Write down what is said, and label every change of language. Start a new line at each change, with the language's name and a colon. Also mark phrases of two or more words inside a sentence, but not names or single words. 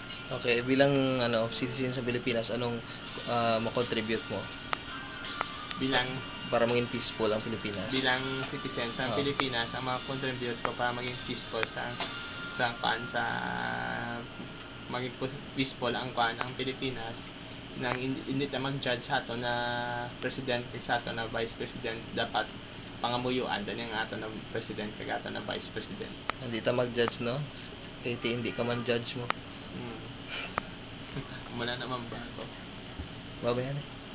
Filipino: Okay, bilang citizen sa Pilipinas, anong mo-contribute mo para maging peaceful ang Pilipinas? Bilang citizen sa Pilipinas, ang mga-contribute ko para maging peaceful maging peaceful
Hiligaynon: ang Pilipinas, nang hindi ta mag-judge sa ato na presidente sa ato na vice president, dapat pangamuyuan din ang ato na president kag ato na vice president. Hindi ta mag-judge, no? Hindi ka man judge mo.
Filipino: Wala naman ba ako? Babayan